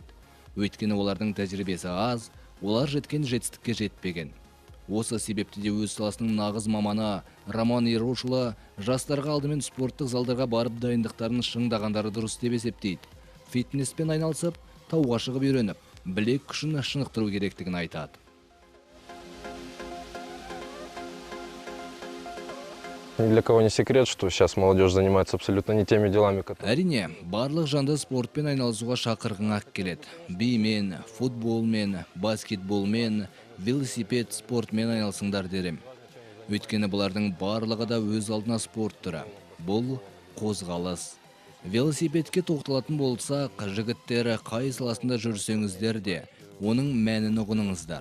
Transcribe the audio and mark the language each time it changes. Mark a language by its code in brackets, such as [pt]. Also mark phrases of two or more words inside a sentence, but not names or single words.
[kk] Өйткені олардың тәжірибесі аз, олар жеткен жетістікке жетпеген. Осы себепті де өз саласының нағыз маманы Роман Ерошұлы жастарға алдымен спорттық залдарға барып дайындықтарын шыңдағандары дұрыс деп есептейді. Фитнеспен айналысып, тауға шығып үйреніп, білек күшін шынықтыру керектігін айтады. [ru] Ни для кого не секрет, что сейчас молодежь занимается абсолютно не теми делами, которые... [kk] Әрине, барлық жанды спортпен айналысуға шақырғың-ақ келеді. Бимен, футболмен, баскетболмен, велосипед спортмен айналысыңдар дерем. Өйткені бұлардың барлығы да өз алдына спорт түрі. Бұл қозғалыс. Велосипедке тоқталатын болсақ, жігіттер қай саласында жүрсеңіздер де, оның мәнін ұғыныңыздар.